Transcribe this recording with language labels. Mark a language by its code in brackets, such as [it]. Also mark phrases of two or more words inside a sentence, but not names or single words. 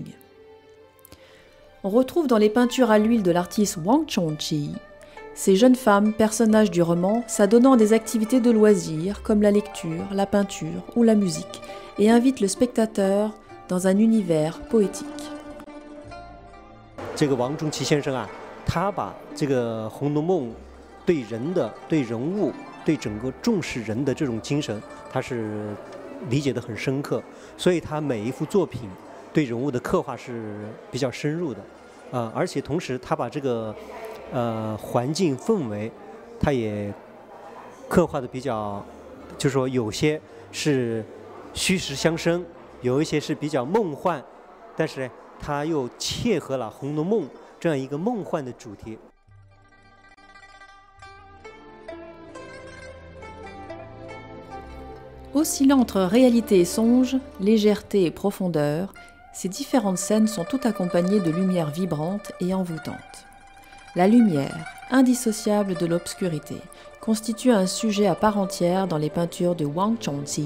[fr] On retrouve dans les peintures à l'huile de l'artiste Wang Chongqi ces jeunes femmes, personnages du roman, s'adonnant à des activités de loisirs comme la lecture, la peinture ou la musique, et invitent le spectateur dans un univers poétique. [zh] 这个王仲奇先生啊，他把这个《红楼梦》对人的、对人物、对整个重视人的这种精神，他是理解得很深刻，所以他每一幅作品对人物的刻画是比较深入的，而且同时他把这个环境氛围，他也刻画的比较，就是说有些是虚实相生，有一些是比较梦幻，但是呢， 它又切合了《红楼梦》这样一个梦幻的主题。 [fr] Oscillant entre réalité et songe, légèreté et profondeur, ces différentes scènes sont toutes accompagnées de lumière vibrante et envoûtante. La lumière, indissociable de l'obscurité, constitue un sujet à part entière dans les peintures de Wang Chongqi.